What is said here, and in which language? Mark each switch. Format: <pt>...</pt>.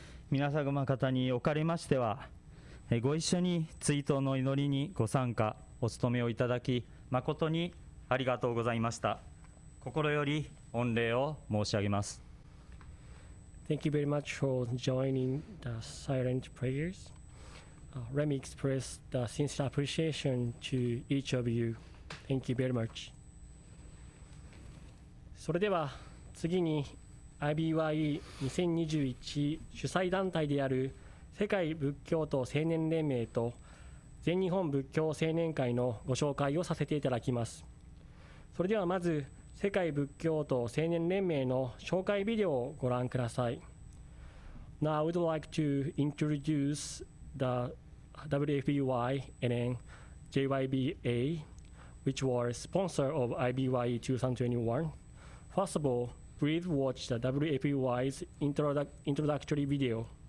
<ja>皆様方におかれましては、ご一緒に追悼の祈りにご参加、お務めをいただき、誠にありがとうございました。心より御礼を申し上げます。</ja> <en>Thank you very much for joining the silent prayers. Let me express the sincere appreciation to each of you. Thank you very much.</en> <ja>それでは次に IBYE2021 主催団体である世界仏教徒青年連盟と全日本仏教青年会のご紹介をさせていただきます。それではまず世界仏教徒青年連盟の紹介ビデオをご覧ください。</ja> <en>Now I would like to introduce the WFBY and then JYBA, which were sponsor of IBYE2021. First of all, please watch the WFBY's introductory video.</en>